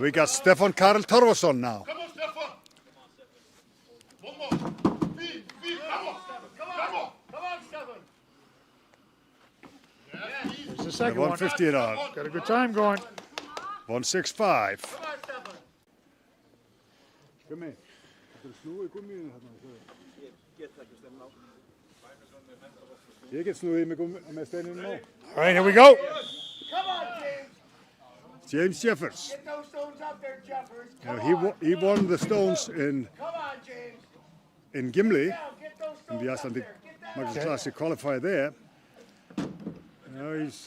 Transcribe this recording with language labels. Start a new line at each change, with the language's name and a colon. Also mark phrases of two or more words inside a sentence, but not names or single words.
English: We got Stefan Karl Torvason now. Come on, Stefan! One more! Feet! Come on, Stefan! Come on, Stefan! There's the second 150 it on. Got a good time going. 165. Come on, Stefan!
Dutch: Kom mee.
Icelandic: Ég get snúið með steininu nú.
English: All right, here we go. Come on, James! James Jeffers. Get those stones He won the stones in Gimli in the Icelandic Magnus Classic qualifier there. Now he's.